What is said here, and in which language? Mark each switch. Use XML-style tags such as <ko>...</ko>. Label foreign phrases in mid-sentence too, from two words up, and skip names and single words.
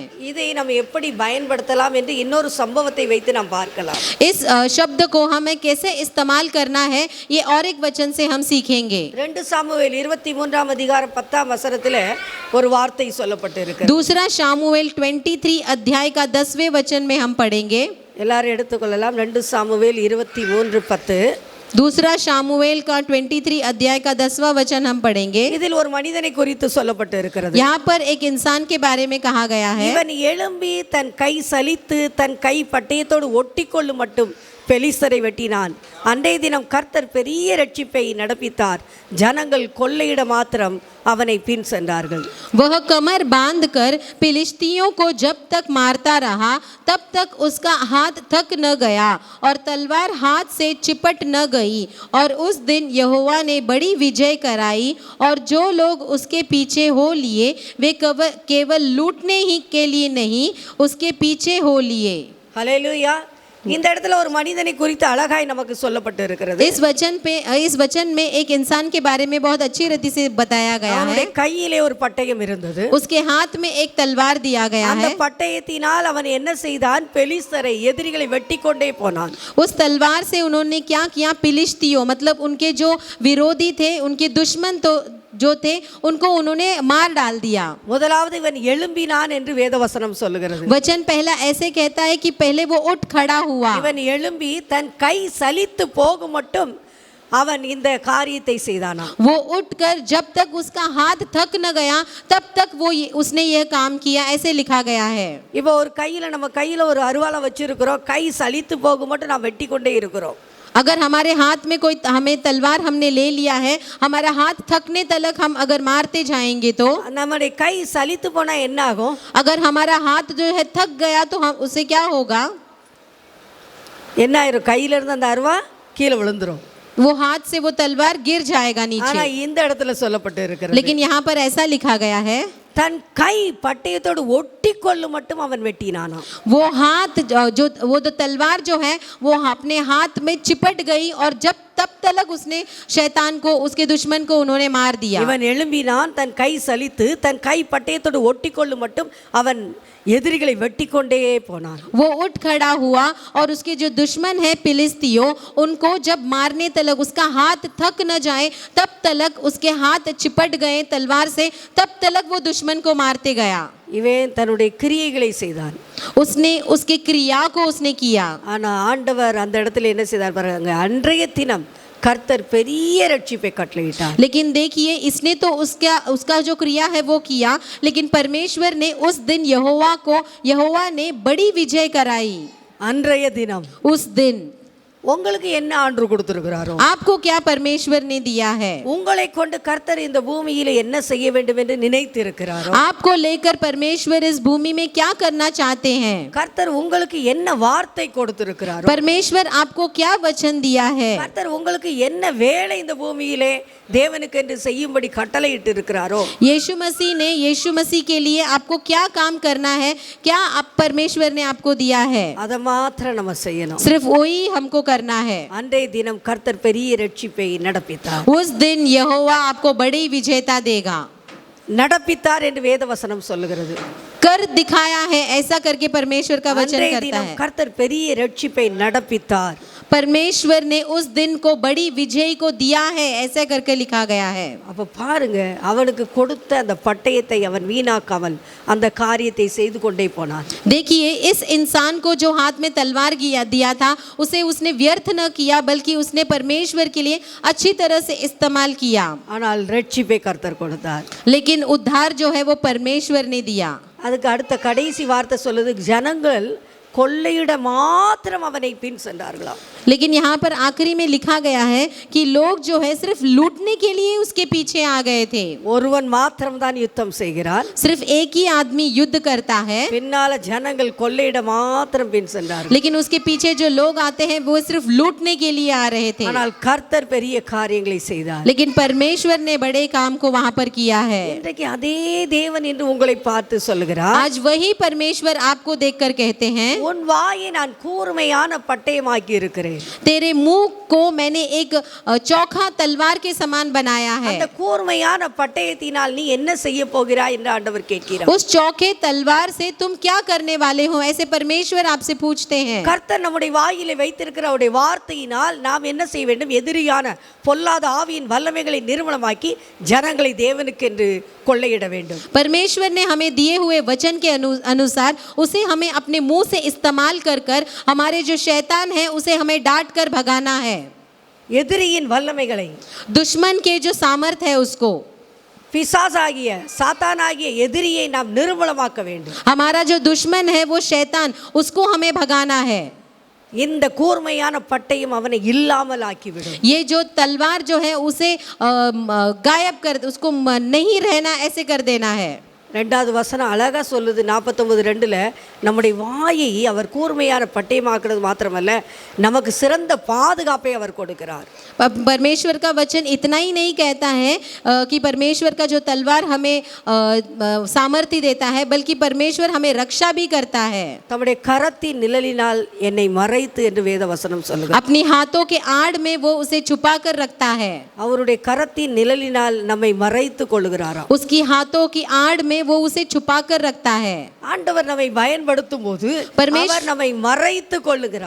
<ta>இதை நாம் எப்படி பயன்படுத்தலாம் என்று இன்னொரு சம்பவத்தை வைத்து நாம் பார்க்கலாம்.</ta> <hi>इस शब्द को हमें कैसे इस्तेमाल करना है ये और एक वचन से हम सीखेंगे.</hi> <ta>2 சாமுவேல் 23 அதிகாரம் 10 வசனத்திலே ஒரு வார்த்தை சொல்லப்பட்டு இருக்கிறது.</ta> <hi>दूसरा शामुएल 23 अध्याय का 10वें वचन में हम पढ़ेंगे.</hi> <ta>எல்லாரும் எடுத்துக்கொள்ளலாம். 2 சாமுவேல் 23:10.</ta> <hi>दूसरा शामुएल का 23 अध्याय का 10वां वचन हम पढ़ेंगे.</hi> <ta>இதில் ஒரு மனிதனை குறித்து சொல்லப்பட்டு இருக்கிறது.</ta> <hi>यहाँ पर एक इंसान के बारे में कहा गया है.</hi> <ta>இவன் எழும்பி தன் கை சலித்து தன் கை பட்டயத்தோடு ஒட்டிக்கொள்ளும் மட்டும் பெலிஸ்தரை வெட்டினான். அன்றைய தினம் கர்த்தர் பெரிய ரட்சிப்பை நடப்பித்தார். ஜனங்கள் கொள்ளையிட மாத்திரம் அவனை பின் சென்றார்கள்.</ta> <hi>वह कमर बांधकर फिलिस्तियों को जब तक मारता रहा तब तक उसका हाथ थक न गया और तलवार हाथ से चिपट न गई. और उस दिन यहोवा ने बड़ी विजय कराई और जो लोग उसके पीछे हो लिए वे केवल लूटने ही के लिए नहीं उसके पीछे हो लिए.</hi> <ta>ஹல்லேலூயா. இந்த இடத்துல ஒரு மனிதனை குறித்து அழகாய் நமக்கு சொல்லப்பட்டு இருக்கிறது.</ta> <hi>इस वचन में एक इंसान के बारे में बहुत अच्छी रीति से बताया गया है.</hi> <ta>அவனுடைய கையிலே ஒரு பட்டயம் இருந்தது.</ta> <hi>उसके हाथ में एक तलवार दिया गया</hi> <ta>அந்த</ta> <hi>है.</hi> <ta>பட்டயத்தினால் அவன் என்ன செய்தான், பெலிஸ்தரை எதிரிகளை வெட்டிக்கொண்டே போனான்.</ta> <hi>उस तलवार से उन्होंने क्या किया, फिलिस्तियों मतलब उनके जो विरोधी थे, उनके दुश्मन तो जो थे उनको उन्होंने मार डाल दिया.</hi> <ta>முதலாவது இவன் எழும்பினான் என்று வேதவசனம் சொல்லுகிறது.</ta> <hi>वचन पहला ऐसे कहता है कि पहले वो उठ खड़ा हुआ.</hi> <ta>இவன் எழும்பி தன் கை சலித்து போகும் மட்டும் அவன் இந்த காரியத்தை செய்தானா.</ta> <hi>वो उठकर जब तक उसका हाथ थक न गया तब तक उसने यह काम किया, ऐसे लिखा गया है.</hi> <ta>இப்போ ஒரு கையில நம்ம கையில ஒரு அருவாளை வச்சிருக்கிறோம், கை சலித்து போகும் மட்டும் நாம் வெட்டி கொண்டே இருக்கிறோம்.</ta> <hi>अगर हमारे हाथ में कोई हमें तलवार हमने ले लिया है, हमारा हाथ थकने तलक हम अगर मारते जाएंगे तो</hi> <ta>நம்முடைய கை சலித்து போனா என்ன ஆகும்?</ta> <hi>अगर हमारा हाथ जो है थक गया तो हम उसे क्या होगा,</hi> <ta>என்ன ஆயிரும்? கையில இருந்து அந்த அருவா கீழே விழுந்துரும்.</ta> <hi>वो हाथ से वो तलवार गिर जाएगा</hi> <ta>ஆனா</ta> <hi>नीचे.</hi> <ta>இந்த இடத்துல சொல்லப்பட்டு இருக்கிறது,</ta> <hi>लेकिन यहाँ पर ऐसा लिखा गया है</hi> <ta>தன் கை பட்டயத்தோடு ஒட்டி கொள்ளும் மட்டும் அவன் வெட்டினானாம்.</ta> <hi>वो हाथ वो तलवार जो है वो अपने हाथ में चिपट गई और जब तब तक उसने शैतान को उसके दुश्मन को उन्होंने मार दिया.</hi> <ta>இவன் எழும்பினான், தன் கை சலித்து தன் கை பட்டயத்தோடு ஒட்டி கொள்ளும் மட்டும் அவன் எதிரிகளை வெட்டி கொண்டே போனான்.</ta> <hi>वो उठ खड़ा हुआ और उसके जो दुश्मन है फिलिस्तियों उनको जब मारने तलक उसका हाथ थक न जाए तब तलक उसके हाथ चिपट गए तलवार से, तब तलक वो दुश्मन को मारते गया.</hi> <ta>இவன் தன்னுடைய கிரியைகளை செய்தான்.</ta> <hi>उसने उसके क्रिया को उसने किया.</hi> <ta>ஆனா ஆண்டவர் அந்த இடத்துல என்ன செய்தார் பாருங்க, அன்றைய தினம் கர்த்தர் பெரிய ரட்சிப்பை கட்டளையிட்டார்.</ta> <hi>लेकिन देखिए इसने तो उसका जो क्रिया है वो किया, लेकिन परमेश्वर ने उस दिन यहोवा ने बड़ी विजय कराई.</hi> <ta>அன்றைய தினம்</ta> <hi>उस दिन</hi> <ta>உங்களுக்கு என்ன ஆண்டு கொடுத்திருக்கிறாரோ,</ta> <hi>आपको क्या परमेश्वर ने दिया है,</hi> <ta>உங்களை கொண்டு கர்த்தர் இந்த பூமியில என்ன செய்ய வேண்டும் என்று நினைத்திருக்கிறாரோ,</ta> <hi>आपको लेकर परमेश्वर इस भूमि में क्या करना चाहते हैं,</hi> <ta>கர்த்தர் உங்களுக்கு என்ன வார்த்தை கொடுத்திருக்கிறாரோ,</ta> <hi>परमेश्वर आपको क्या वचन दिया है,</hi> <ta>கர்த்தர் உங்களுக்கு என்ன வேலை இந்த பூமியிலே தேவனுக்கு என்று செய்யும்படி கட்டளையிட்டு இருக்கிறாரோ,</ta> <hi>यीशु मसीह के लिए आपको क्या काम करना है, क्या आप परमेश्वर ने आपको दिया है,</hi> <ta>அதை மாத்திரம் நம்ம செய்யணும்.</ta> <hi>सिर्फ वही हमको करना है.</hi> <ta>அன்றைய தினம் கர்த்தர் பெரிய ரட்சிப்பை நடப்பித்தார்.</ta> <hi>उस दिन यहोवा आपको बड़ी विजेता देगा.</hi> <ta>நடப்பித்தார் என்று வேதவசனம் சொல்லுகிறது.</ta> <hi>कर दिखाया है, ऐसा करके परमेश्वर का वचन</hi> <ta>அன்றைய</ta> <hi>करता</hi> <ta>தினம்</ta> <hi>है.</hi> <ta>கர்த்தர் பெரிய ரட்சிப்பை நடப்பித்தார்.</ta> <hi>परमेश्वर ने उस दिन को बड़ी विजय को दिया है, ऐसे करके लिखा गया है.</hi> <ta>அப்ப பாருங்க, அவனுக்கு கொடுத்த அந்த பட்டயத்தை அவன் வீணாக்காமல் அந்த காரியத்தை செய்து கொண்டே போனான்.</ta> <hi>देखिए इस इंसान को जो हाथ में तलवार दिया था उसे उसने व्यर्थ न किया, बल्कि उसने परमेश्वर के लिए अच्छी तरह से इस्तेमाल किया.</hi> <ta>ஆனால் ரட்சிப்பை கர்த்தர் கொடுத்தார்.</ta> <hi>लेकिन उद्धार जो है वो परमेश्वर ने दिया.</hi> <ta>அதுக்கு அடுத்த கடைசி வார்த்தை சொல்லுது, ஜனங்கள் கொள்ளையிட மாத்திரம் அவனை பின் சென்றார்களாம்.</ta> <hi>लेकिन यहाँ पर आखिरी में लिखा गया है कि लोग जो है सिर्फ लूटने के लिए उसके पीछे आ गए थे.</hi> <ta>ஒருவன் மாத்திரம் தான் யுத்தம் செய்கிறான்,</ta> <hi>सिर्फ एक ही आदमी युद्ध करता है,</hi> <ta>பின்னால ஜனங்கள் கொள்ளையிட மாத்திரம் பின் சென்றார்கள்.</ta> <hi>लेकिन उसके पीछे जो लोग आते हैं वो सिर्फ लूटने के लिए आ रहे थे.</hi> <ta>ஆனால் கர்த்தர் பெரிய காரியங்களை செய்தார்.</ta> <hi>लेकिन परमेश्वर ने बड़े काम को वहां पर किया है.</hi> <ta>இன்றைக்கு அதே தேவன் என்று உங்களை பார்த்து சொல்லுகிறார்,</ta> <hi>आज वही परमेश्वर आपको देखकर कहते हैं,</hi> <ta>உன் வாயை நான் கூர்மையான பட்டயமாக்கி இருக்கிறேன்.</ta> <hi>तेरे मुंह को मैंने एक चौखा तलवार के समान बनाया है.</hi> <ta>அந்த கூர்மையான பட்டயத்தினால் நீ என்ன செய்ய போகிறாய் என்று ஆண்டவர் கேட்கிறார்.</ta> <hi>उस चौके तलवार से तुम क्या करने वाले हो, ऐसे परमेश्वर आपसे पूछते हैं.</hi> <ta>கர்த்தர் நம்முடைய வாயிலே வைத்திருக்கிற அவருடைய வார்த்தையினால் நாம் என்ன செய்ய வேண்டும், எதிரியான பொல்லாத ஆவியின் வல்லமைகளை நிர்மூலமாக்கி ஜனங்களை தேவனுக்கு என்று கொள்ளையிட வேண்டும்.</ta> <hi>परमेश्वर ने हमें दिए हुए वचन के अनुसार उसे हमें अपने मुंह से इस्तेमाल कर हमारे जो शैतान है उसे हमें डांट कर भगाना है.</hi> <ta>எதிரியின் வல்லமைகளை,</ta> <hi>दुश्मन के जो सामर्थ है उसको,</hi> <ta>பிசாசாகிய சாத்தானாகிய எதிரியை நாம் நிர்மூலமாக்க வேண்டும்.</ta> <hi>हमारा जो दुश्मन है वो शैतान, उसको हमें भगाना है.</hi> <ta>இந்த கூர்மையான பட்டயம் அவனை இல்லாமல் ஆக்கிவிடும்.</ta> <hi>ये जो तलवार जो है उसे गायब कर, उसको नहीं रहना ऐसे कर देना है.</hi> <ta>ரெண்டாவது வசனம் அழகா சொல்லுது, 49:2 நம்முடைய வாயை அவர் கூர்மையான பட்டயமாக்குறது மாத்திரமல்ல, நமக்கு சிறந்த பாதுகாப்பை அவர் கொடுக்கிறார்.</ta> <hi>परमेश्वर का वचन इतना ही नहीं कहता है कि परमेश्वर का जो तलवार हमें सामर्थ्य देता है, बल्कि परमेश्वर हमें रक्षा भी करता है.</hi> <ta>தம்முடைய கரத்தின் நிழலினால் என்னை மறைத்து என்று வேத வசனம் சொல்லுகிறது.</ta> <hi>अपनी हाथों के आड़ में वो उसे छुपा कर रखता है.</hi> <ta>அவருடைய கரத்தின் நிழலினால் நம்மை மறைத்து கொள்ளுகிறாராம்.</ta> <hi>उसकी हाथों की आड़ में वो उसे छुपा कर रखता है.</hi> <ta>ஆண்டவர் நம்மை பயன்படுத்தும் போது அவர் நம்மை மறைத்து கொள்ளுகிறார்.</ta>